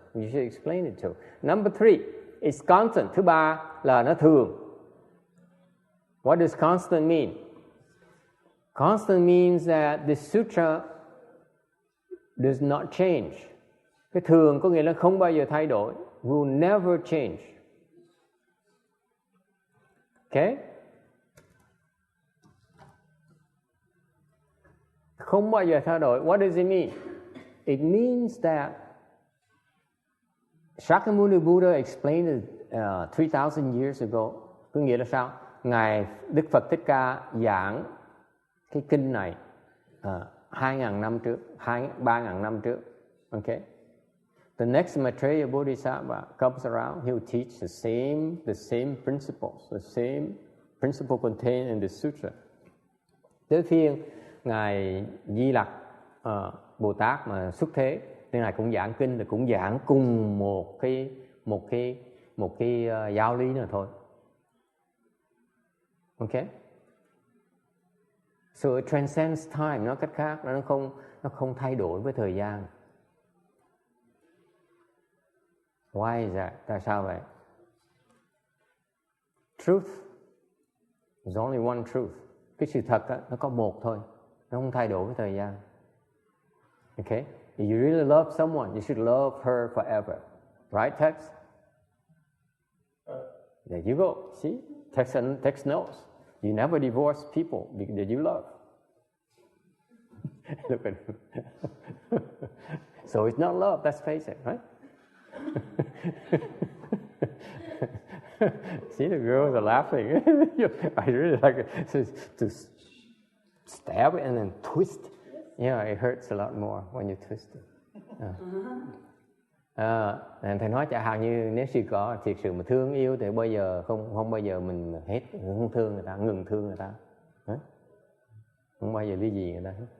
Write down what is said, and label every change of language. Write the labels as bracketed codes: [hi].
[en] You should explain it to. Number 3, it's constant. [vi] Thứ ba là nó thường. [en] What does constant mean? Constant means that the sutra does not change. [vi] Cái thường có nghĩa là không bao giờ thay đổi. [en] Will never change. Okay? [vi] Không bao giờ thay đổi. [en] What does it mean? It means that Shakyamuni Buddha explained it 3,000 years ago. [vi] Có nghĩa là sao? Ngài Đức Phật Thích Ca giảng cái kinh này 2.000 năm trước, 3.000 năm trước. [en] Okay? The next Maitreya Bodhisattva comes around, he'll teach the same principles, the same principle contained in the sutra. [vi] Tới phiên Ngài Di Lặc Bồ Tát mà xuất thế, thì Ngài cũng giảng kinh, thì cũng giảng cùng một cái giáo lý nữa thôi. [en] Okay? So it transcends time, [vi] nói cách khác, nó không thay đổi với thời gian. [en] Why is that? [vi] Tại sao vậy? [en] Truth. There's only one truth. [vi] Cái sự thật đó, nó có một thôi. Nó không thay đổi với thời gian. [en] Okay? If you really love someone, you should love her forever. Right, Tex? There you go. See? Tex knows. You never divorce people that you love. Look at him. So it's not love, let's face it, right? See, the girls are laughing. I really like it. To stab it and then twist. Yeah, it hurts a lot more when you twist it. [vi] Thầy nói chẳng hạn như nếu sư có thiệt sự mà thương yêu thì bây giờ không bao giờ mình hết, không thương người ta, ngừng thương người ta. Không bao giờ ly dị người ta.